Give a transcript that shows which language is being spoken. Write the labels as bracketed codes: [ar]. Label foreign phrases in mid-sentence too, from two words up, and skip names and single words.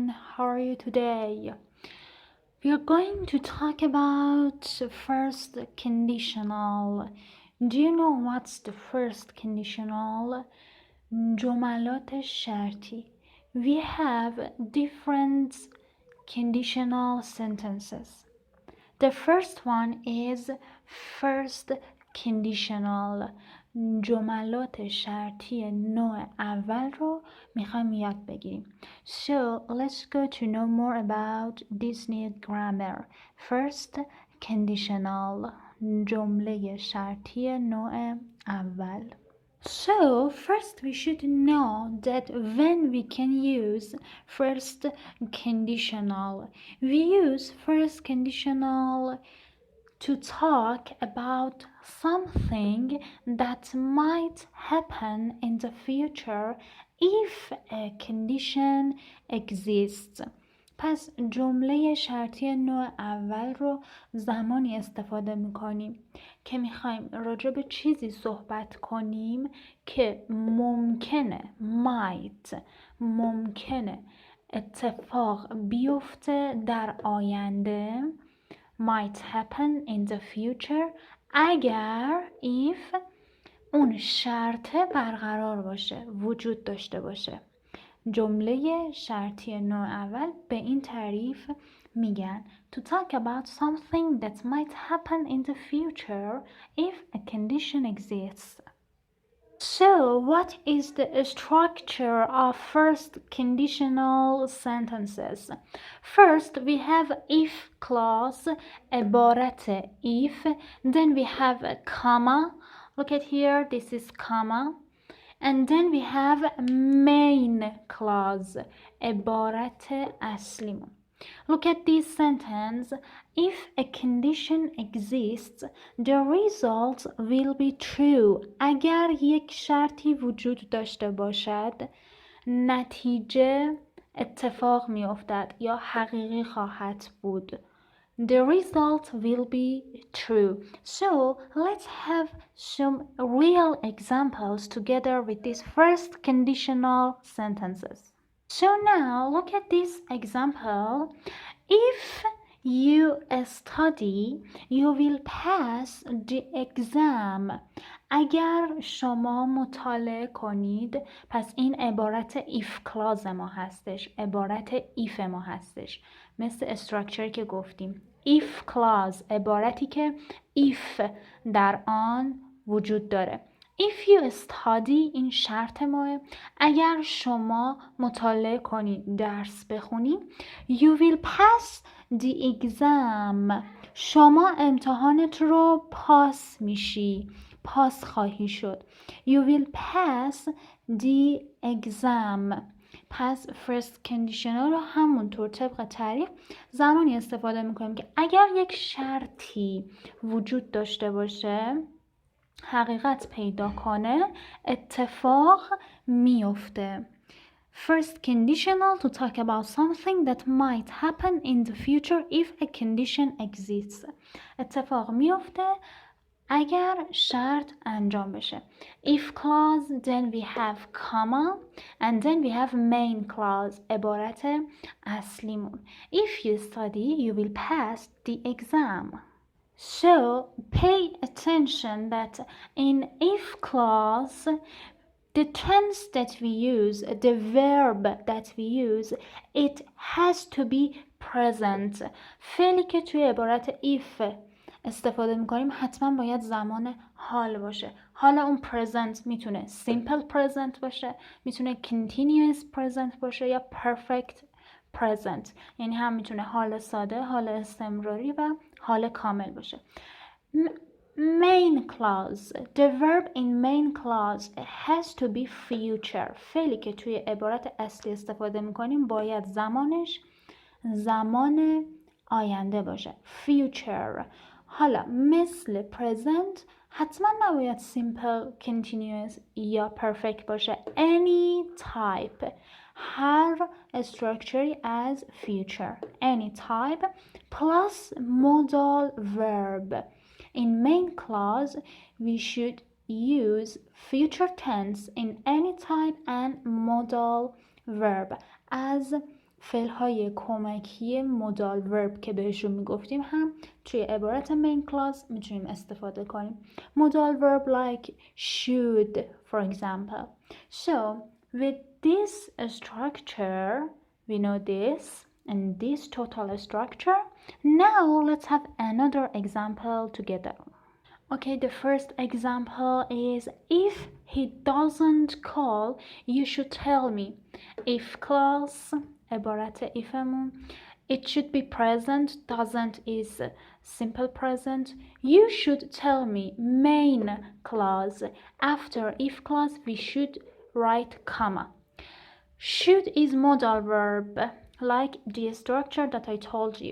[en] how are you today? We are going to talk about first conditional. Do you know what's the first conditional? [fa] جملات شرطی. [en] We have different conditional sentences. The first one is first conditional. [fa] جملات شرطی نوع اول رو میخوایم یاد بگیریم. [en] So let's go to know more about this new grammar. First conditional. [fa] جمله شرطی نوع اول. [en] So first we should know that when we can use first conditional. We use first conditional to talk about something that might happen in the future if a condition exists. [fa] پس جمله شرطی نوع اول رو زمانی استفاده میکنیم که میخوایم راجع به چیزی صحبت کنیم که ممکنه اتفاق بیفته در آینده. [en] Might happen in the future [fa] اگر if اون شرطه برقرار باشه، وجود داشته باشه. جمله شرطی نوع اول به این تعریف میگن [en] to talk about something that might happen in the future if a condition exists. So, what is the structure of first conditional sentences? First, we have if clause, [fa] عبارت if. [en] Then we have a comma. Look at here, this is comma. And then we have main clause, [fa] عبارت اصلیمون. [en] Look at this sentence. If a condition exists, the result will be true. [fa] اگر یک شرطی وجود داشته باشد، نتیجه اتفاق می افتد یا حقیقی خواهد بود. [en] The result will be true. So let's have some real examples together with these first conditional sentences. So now look at this example. If you study, you will pass the exam. [fa] اگر شما مطالعه کنید، پس این عبارت [en] if clause [fa] ما هستش، عبارت if ما هستش، مثل استراکچر که گفتیم. [en] if clause [fa] عبارتی که if در آن وجود داره. [en] If you study [fa] این شرط ماه. اگر شما مطالعه کنید، درس بخونید، [en] you will pass the exam. [fa] شما امتحانت رو پاس خواهی شد. [en] You will pass the exam. [fa] پس [en] first conditional [fa] رو همونطور طبق تعریف زمانی استفاده میکنیم که اگر یک شرطی وجود داشته باشه، حقیقت پیدا کنه، اتفاق میفته. [en] First conditional to talk about something that might happen in the future if a condition exists. [fa] اتفاق میفته اگر شرط انجام بشه. [en] If clause, then we have comma, and then we have main clause, [fa] عبارت اصلیمون. [en] If you study, you will pass the exam. So, pay attention that in if clause, the tense that we use, the verb that we use, it has to be present. [fa] فعلی که توی عبارت if استفاده میکنیم حتما باید زمان حال باشه. حالا اون present میتونه [en] simple present [fa] باشه، میتونه [en] continuous present [fa] باشه یا [en] perfect present. [fa] یعنی هم میتونه حال ساده، حال استمراری و حال کامل باشه. [en] Main clause. The verb in main clause has to be future. [fa] فعلی که توی عبارت اصلی استفاده میکنیم باید زمانش زمان آینده باشه. Future. حالا مثل present حتما نباید [en] simple, continuous [fa] یا perfect باشه. [en] Any type. هر structure as future. Any type plus modal verb. In main clause, we should use future tense in any type and modal verb as [fa] فعل‌های کمکی [en] modal verb [fa] که بهشون میگفتیم هم توی عبارت [en] main clause [fa] میتونیم استفاده کنیم. [en] Modal verb like should, for example. So, with this structure, we know this and this total structure. Now, let's have another example together. Okay, the first example is if he doesn't call, you should tell me. If clause, [fa] عبارت ifمون. [en] It should be present. Doesn't is simple present. You should tell me. Main clause. After if clause, we should write comma. Should is modal verb, like the structure that I told you.